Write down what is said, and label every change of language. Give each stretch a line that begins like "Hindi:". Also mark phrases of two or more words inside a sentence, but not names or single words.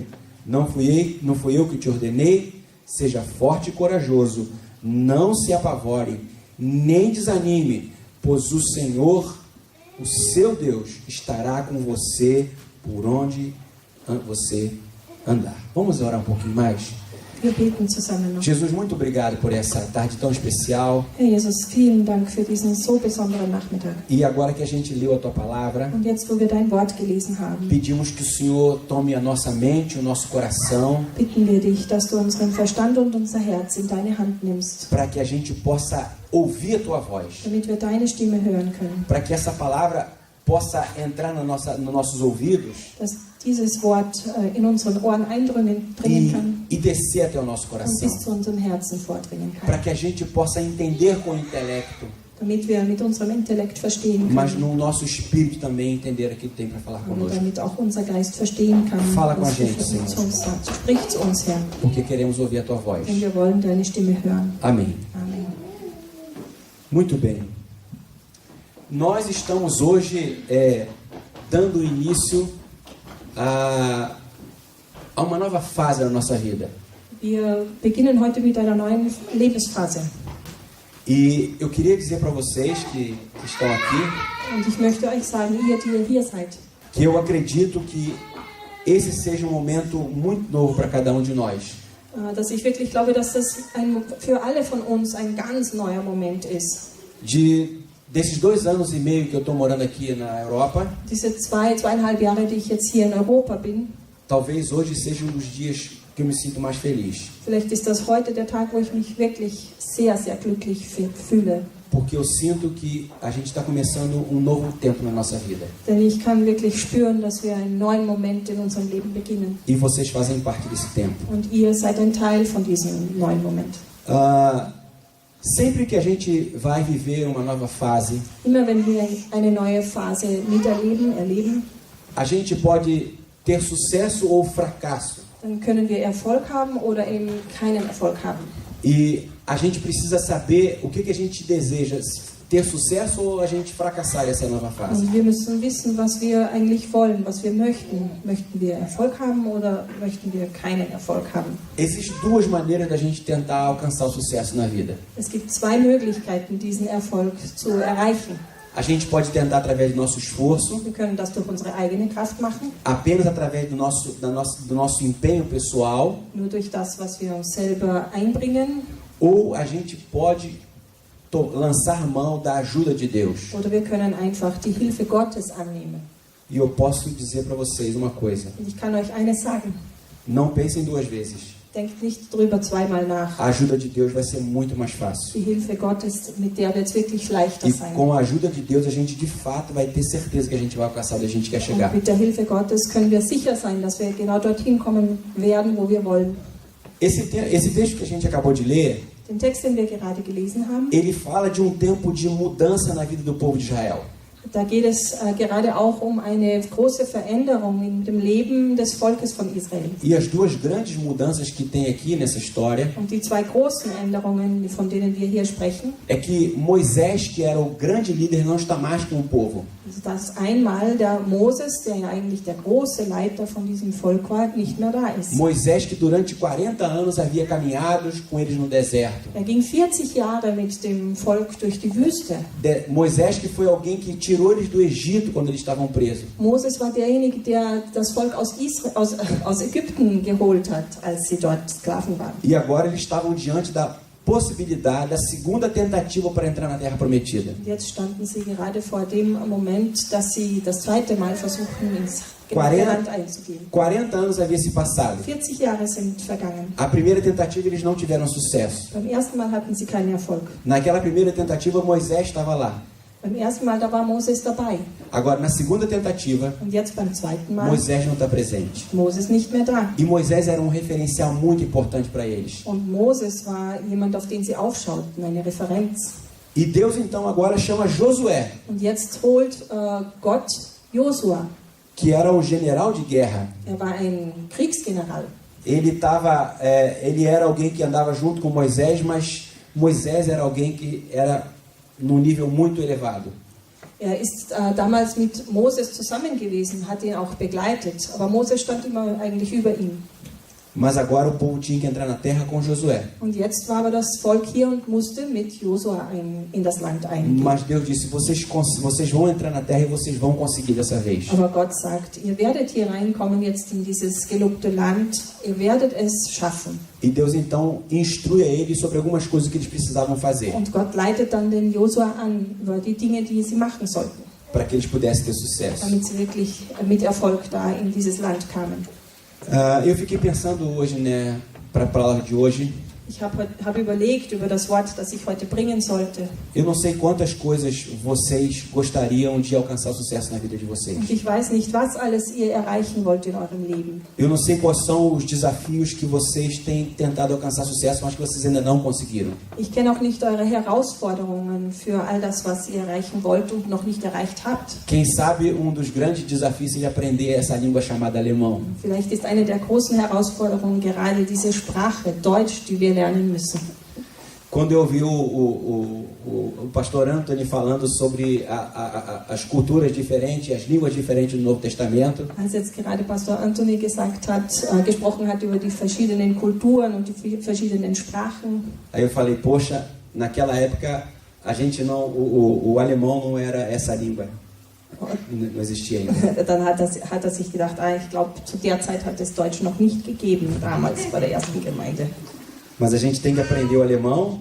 Portuguese: Não fui eu que te ordenei? Seja forte e corajoso, não se apavore, nem desanime, pois o Senhor, o seu Deus, estará com você por onde você andar. Vamos orar um pouquinho mais?
German: Wir beten zusammen noch.
Portuguese: Jesus, muito obrigado por essa tarde tão especial.
German: Herr Jesus, vielen Dank für diesen so besonderen Nachmittag.
Portuguese: E agora que a gente leu a tua palavra,
German: Und jetzt, wo wir dein Wort gelesen haben,
Portuguese: pedimos que o Senhor tome a nossa mente, o nosso coração,
German: bitten wir dich, dass du unseren Verstand und unser Herz in deine Hand nimmst,
Portuguese: para que a gente possa ouvir a tua voz,
German: damit wir deine Stimme hören können.
Portuguese: para que essa palavra possa entrar nos nossos ouvidos
German: Dass dieses Wort in unseren Ohren eindringen kann
Portuguese: e descer até o nosso
German: und
Portuguese: coração,
German: bis zu unserem Herzen vordringen
Portuguese: para
German: kann.
Portuguese: que a gente possa entender com o intelecto,
German: Damit wir mit unserem Intellekt verstehen
Portuguese: mas
German: können.
Portuguese: no nosso espírito também entender aquilo que tem para falar
German: Und
Portuguese: conosco,
German: damit auch unser Geist verstehen kann,
Portuguese: Fala com a
German: was du
Portuguese: gente, Senhor.
German: zu uns sagst. Sprich zu uns, Herr,
Portuguese: porque queremos ouvir a tua voz.
German: denn wir wollen deine Stimme hören.
Portuguese: Amém.
German: Amen.
Portuguese: Muito bem. Nós estamos hoje dando início a uma nova fase na nossa vida.
German: Wir beginnen heute mit einer neuen Lebensphase.
Portuguese: E eu queria dizer para vocês que estão aqui,
German: Und ich möchte euch sagen, ihr, die ihr hier seid,
Portuguese: que eu acredito que esse seja um momento muito novo para cada um de nós.
German: dass ich wirklich glaube, dass das für alle von uns ein ganz neuer Moment ist.
Portuguese: Desses 2 anos e meio que eu estou morando aqui na Europa,
German: Diese 2,5 Jahre, die ich jetzt hier in Europa bin,
Portuguese: talvez hoje seja um dos dias que eu me sinto mais feliz.
German: vielleicht ist das heute der Tag, wo ich mich wirklich sehr, sehr glücklich fühle.
Portuguese: Porque eu sinto que a gente está começando um novo tempo na nossa vida.
German: Denn ich kann wirklich spüren, dass wir einen neuen Moment in unserem Leben beginnen.
Portuguese: E vocês fazem parte desse tempo.
German: Und ihr seid ein Teil von diesem neuen Moment.
Portuguese: Sempre que a gente vai viver uma nova fase,
German: Immer wenn wir eine neue Phase erleben,
Portuguese: a gente pode ter sucesso ou fracasso.
German: dann können wir Erfolg haben oder eben keinen Erfolg haben.
Portuguese: E a gente precisa saber o que a gente deseja ter sucesso ou a gente fracassar nessa nova fase.
German: Und wir müssen wissen, was wir eigentlich wollen, was wir möchten. Möchten wir Erfolg haben oder möchten wir keinen Erfolg haben?
Portuguese: Existem duas maneiras da gente tentar alcançar o sucesso na vida.
German: Es gibt zwei Möglichkeiten, diesen Erfolg zu erreichen.
Portuguese: A gente pode tentar através do nosso esforço,
German: Wir können das durch unsere eigene Kraft machen,
Portuguese: apenas através do nosso empenho pessoal,
German: nur durch das, was wir uns selber einbringen.
Portuguese: ou a gente pode lançar mão da ajuda de Deus.
German: Oder wir können einfach die Hilfe Gottes annehmen.
Portuguese: E eu posso dizer para vocês uma coisa:
German: Und ich kann euch eines sagen,
Portuguese: não pensem duas vezes.
German: denkt nicht drüber zweimal nach.
Portuguese: A ajuda de Deus vai ser muito mais fácil.
German: Die Hilfe Gottes, mit der wird es wirklich leichter
Portuguese: E
German: sein.
Portuguese: com a ajuda de Deus, a gente de fato vai ter certeza que a gente vai alcançar onde a gente quer chegar.
German: Und mit der Hilfe Gottes können wir sicher sein, dass wir genau dorthin kommen werden, wo wir wollen.
Portuguese: Esse texto que a gente acabou de ler,
German: Den Text, den wir gerade gelesen haben,
Portuguese: ele fala de um tempo de mudança na vida do povo de Israel.
German: da geht es gerade auch um eine große Veränderung in dem Leben des Volkes von Israel.
Portuguese: E as duas grandes mudanças que tem aqui nessa história
German: Und die zwei großen Änderungen, von denen wir hier sprechen,
Portuguese: é que Moisés, que era o grande líder, não está mais com o povo.
German: ist, dass einmal der Moses, der ja eigentlich der große Leiter von diesem Volk war, nicht mehr da ist.
Portuguese: Moisés, que durante 40 anos havia caminhado com eles no deserto.
German: Er ging 40 Jahre mit dem Volk durch die Wüste.
Portuguese: Moisés, que foi alguém que tirou eles do Egito quando eles estavam presos.
German: Moses war derjenige, der das Volk aus Ägypten geholt hat, als sie dort Sklaven waren.
Portuguese: E agora eles estavam diante da possibilidade, da segunda tentativa para entrar na Terra Prometida.
German: Und jetzt standen sie gerade vor dem Moment, dass sie das zweite Mal versuchten, ins 40, Land einzugehen.
Portuguese: 40 anos havia se passado.
German: 40 Jahre sind vergangen.
Portuguese: A primeira tentativa eles não tiveram sucesso.
German: Beim ersten Mal hatten sie keinen Erfolg.
Portuguese: Naquela primeira tentativa Moisés estava lá.
German: Beim ersten Mal, da war Moses dabei.
Portuguese: Agora na segunda tentativa
German: Und jetzt beim zweiten Mal,
Portuguese: Moisés não está presente.
German: Moses nicht mehr da.
Portuguese: E Moisés era um referencial muito importante para eles.
German: Und Moses war jemand, auf den sie aufschauten, eine Referenz.
Portuguese: E Deus então agora chama Josué,
German: Und jetzt holt Gott Josua.
Portuguese: que era o general de guerra.
German: Er war ein Kriegsgeneral.
Portuguese: Ele era alguém que andava junto com Moisés, mas Moisés era alguém que era num nível muito elevado.
German: Er ist damals mit Moses zusammen gewesen, hat ihn auch begleitet. Aber Moses stand immer eigentlich über ihm.
Portuguese: Mas agora o povo tinha que entrar na terra com Josué.
German: Und jetzt war aber das Volk hier und musste mit Josua in das Land eingehen.
Portuguese: Mas Deus disse, vocês vão entrar na terra e vocês vão conseguir dessa vez.
German: Aber Gott sagt, ihr werdet hier reinkommen jetzt in dieses gelobte Land, ihr werdet es schaffen.
Portuguese: E Deus então instrui a eles sobre algumas coisas que eles precisavam fazer,
German: Und Gott leitet dann den Josua an über die Dinge, die sie machen sollten,
Portuguese: para que eles pudessem ter sucesso.
German: damit sie wirklich mit Erfolg da in dieses Land kamen.
Portuguese: Eu fiquei pensando hoje, né, para a palavra de hoje.
German: Ich habe überlegt über das Wort, das ich heute bringen sollte.
Portuguese: Eu não sei quantas coisas vocês gostariam de alcançar sucesso na vida de vocês.
German: Und ich weiß nicht, was alles ihr erreichen wollt in eurem Leben.
Portuguese: Eu não sei quais são os desafios que vocês têm tentado alcançar sucesso, mas que vocês ainda não conseguiram.
German: Ich kenne auch nicht eure Herausforderungen für all das, was ihr erreichen wollt und noch nicht erreicht habt.
Portuguese: Quem sabe dos grandes desafios seja aprender essa língua chamada alemão.
German: Vielleicht ist eine der großen Herausforderungen gerade diese Sprache, Deutsch, die wir lernen müssen.
Portuguese: Quando eu ouvi o pastor Anthony falando sobre as culturas diferentes, as línguas diferentes do Novo Testamento,
German: Als jetzt gerade Pastor Anthony gesprochen hat über die verschiedenen Kulturen und die verschiedenen Sprachen,
Portuguese: aí eu falei, poxa, naquela época a gente não, o alemão não era essa língua, não existia ainda.
German: dann hat er sich gedacht, ich glaube, zu der Zeit hat es Deutsch noch nicht gegeben, damals bei der ersten Gemeinde.
Portuguese: Mas a gente tem que aprender o alemão